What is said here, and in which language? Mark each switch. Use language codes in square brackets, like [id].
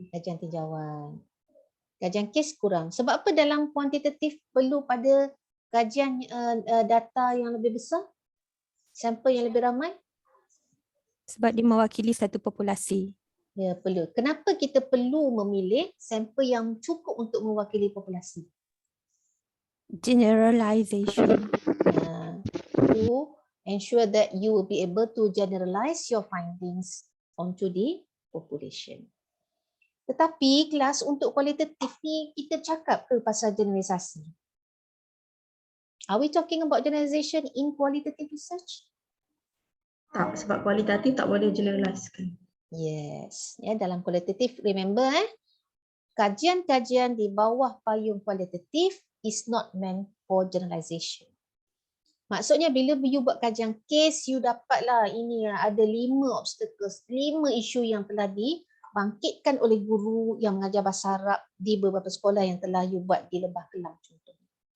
[ms] Kajian tinjauan. Kajian kes kurang. Sebab apa dalam kuantitatif perlu pada kajian data yang lebih besar? Sampel yang lebih ramai? Sebab dia mewakili satu populasi. Ya, perlu. Kenapa kita perlu memilih sampel yang cukup untuk mewakili populasi? [en] Generalization. To ensure that you will be able to generalize your findings onto the population. [ms] Tetapi kelas untuk kualitatif ni kita cakap ke pasal generalisasi? [en] Are we talking about generalization in qualitative research? [ms] Tak, sebab kualitatif tak boleh generalizekan. [en] Yes. [ms] Ya, dalam kualitatif, [en] remember [ms] kajian-kajian di bawah payung kualitatif [en] is not meant for generalization. [ms] Maksudnya bila you buat kajian kes, you dapatlah ini ada 5 obstacles, 5 isu yang telah dibangkitkan oleh guru yang mengajar bahasa Arab di beberapa sekolah yang telah you buat di Lembah Kelang contohnya.